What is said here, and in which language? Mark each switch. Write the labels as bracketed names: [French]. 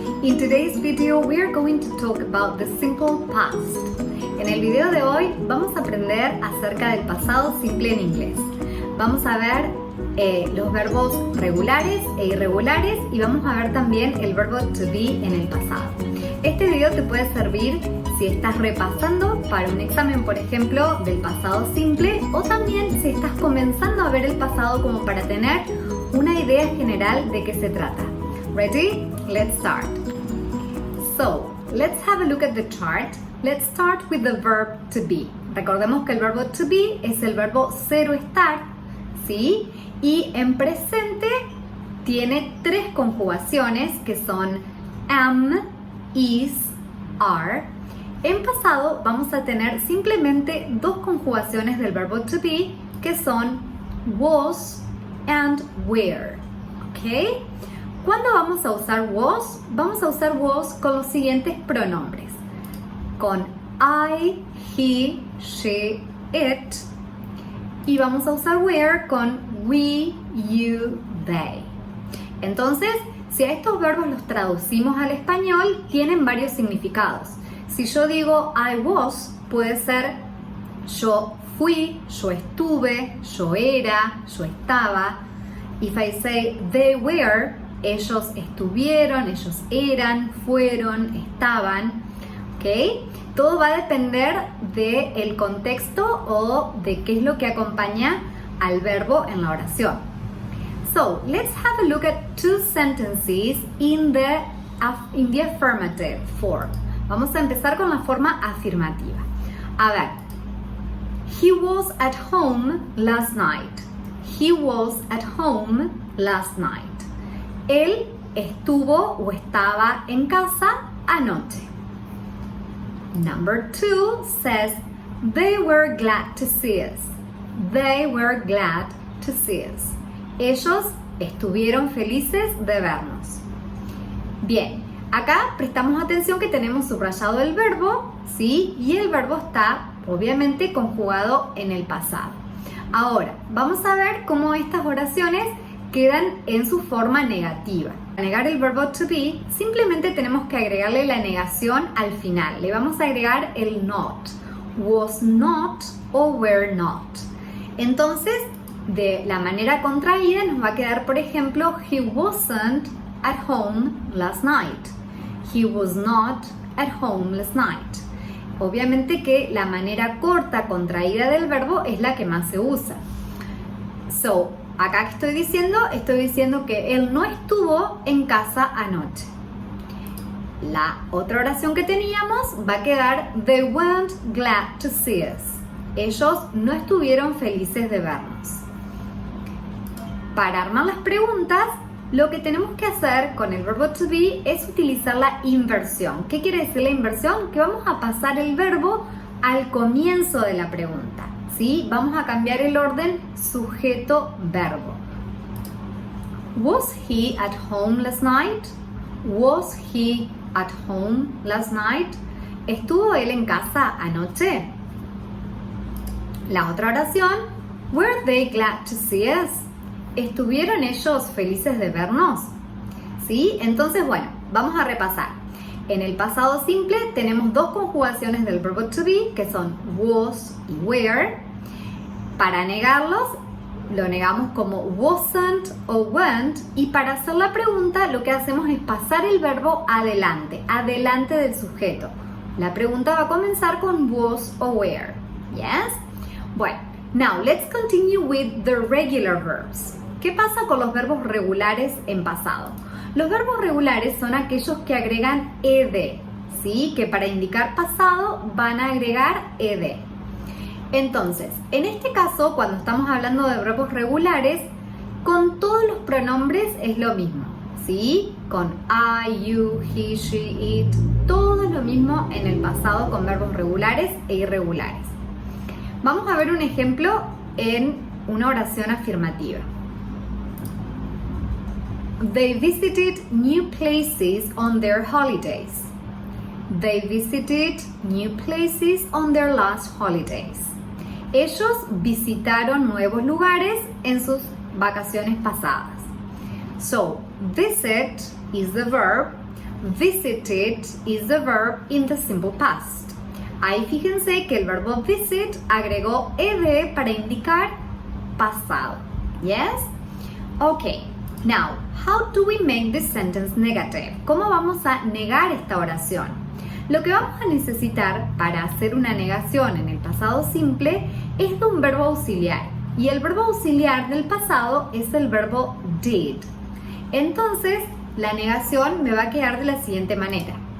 [English] In today's video we are going to talk about the simple past. [Spanish] En el video de hoy vamos a aprender acerca del pasado simple en inglés. Vamos a ver los verbos regulares e irregulares y vamos a ver también el verbo to be en el pasado. Este video te puede servir si estás repasando para un examen, por ejemplo, del pasado simple, o también si estás comenzando a ver el pasado como para tener una idea general de qué se trata. [English] Ready? Let's start. So, let's have a look at the chart. Let's start with the verb to be. [Spanish] Recordemos que el verbo to be es el verbo ser o estar, ¿sí? Y en presente tiene tres conjugaciones que son am, is, are. En pasado vamos a tener simplemente dos conjugaciones del verbo to be que son was and were. ¿Ok? ¿Cuándo vamos a usar was? Vamos a usar was con los siguientes pronombres. Con I, he, she, it. Y vamos a usar were con we, you, they. Entonces, si a estos verbos los traducimos al español, tienen varios significados. Si yo digo I was, puede ser yo fui, yo estuve, yo era, yo estaba. [English] If I say they were, [Spanish] ellos estuvieron, ellos eran, fueron, estaban. ¿Ok? Todo va a depender del contexto o de qué es lo que acompaña al verbo en la oración. [English] So, let's have a look at two sentences in the affirmative form. [Spanish] Vamos a empezar con la forma afirmativa. A ver, [English] he was at home last night. He was at home last night. [Spanish] Él estuvo o estaba en casa anoche. [English] Number 2 says, they were glad to see us. They were glad to see us. [Spanish] Ellos estuvieron felices de vernos. Bien, acá prestamos atención que tenemos subrayado el verbo, ¿sí? Y el verbo está obviamente conjugado en el pasado. Ahora, vamos a ver cómo estas oraciones quedan en su forma negativa. Para negar el verbo to be, simplemente tenemos que agregarle la negación al final. Le vamos a agregar el not. Was not o were not. Entonces, de la manera contraída nos va a quedar, por ejemplo, [English] he wasn't at home last night. He was not at home last night. [Spanish] Obviamente que la manera corta contraída del verbo es la que más se usa. So, acá que estoy diciendo que él no estuvo en casa anoche. La otra oración que teníamos va a quedar, [English] they weren't glad to see us. [Spanish] Ellos no estuvieron felices de vernos. Para armar las preguntas, lo que tenemos que hacer con el verbo to be es utilizar la inversión. ¿Qué quiere decir la inversión? Que vamos a pasar el verbo al comienzo de la pregunta. ¿Sí? Vamos a cambiar el orden sujeto-verbo. [English] Was he at home last night? Was he at home last night? [Spanish] ¿Estuvo él en casa anoche? La otra oración, [English] were they glad to see us? [Spanish] ¿Estuvieron ellos felices de vernos? ¿Sí? Entonces, bueno, vamos a repasar. En el pasado simple tenemos dos conjugaciones del verbo to be, que son was y were. Para negarlos, lo negamos como wasn't o went, y para hacer la pregunta lo que hacemos es pasar el verbo adelante del sujeto. La pregunta va a comenzar con was o were. Yes? [English] Bueno, now let's continue with the regular verbs. [Spanish] ¿Qué pasa con los verbos regulares en pasado? Los verbos regulares son aquellos que agregan ed, ¿sí? Que para indicar pasado van a agregar ed. Entonces, en este caso, cuando estamos hablando de verbos regulares, con todos los pronombres es lo mismo, ¿sí? Con I, you, he, she, it, todo es lo mismo en el pasado con verbos regulares e irregulares. Vamos a ver un ejemplo en una oración afirmativa. [English] They visited new places on their holidays. They visited new places on their last holidays. [Spanish] Ellos visitaron nuevos lugares en sus vacaciones pasadas. So, visit [English] is the verb, visited is the verb in the simple past. [Spanish] Ahí fíjense que el verbo visit agregó ed para indicar pasado. [English] Yes? Okay. Now, how do we make this sentence negative? [Spanish] ¿Cómo vamos a negar esta oración? Lo que vamos a necesitar para hacer una negación en el pasado simple es de un verbo auxiliar. Y el verbo auxiliar del pasado es el verbo did. Entonces, la negación me va a quedar de la siguiente manera.